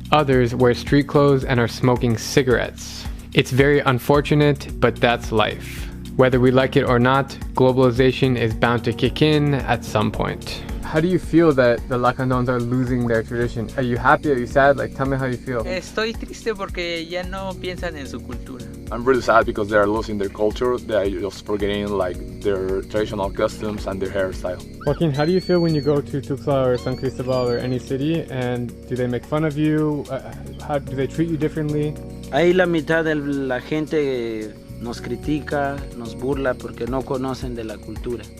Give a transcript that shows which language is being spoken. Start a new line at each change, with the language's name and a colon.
English: Others wear street clothes and are smoking cigarettes. It's very unfortunate, but that's life. Whether we like it or not, globalization is bound to kick in at some point. How do you feel that the Lacandones are losing their tradition? Are you happy? Are you sad? Like, tell me how you feel.
Spanish: Estoy triste porque ya no piensan en su cultura.
English: I'm really sad because they are losing their culture. They are just forgetting like their traditional customs and their hairstyle. Joaquin, how do you feel when you go to Tuxtla or San Cristobal or any city, and do they make fun of you? How do they treat you differently?
Spanish: Ahí la mitad de la gente nos critica, nos burla porque no conocen de la cultura.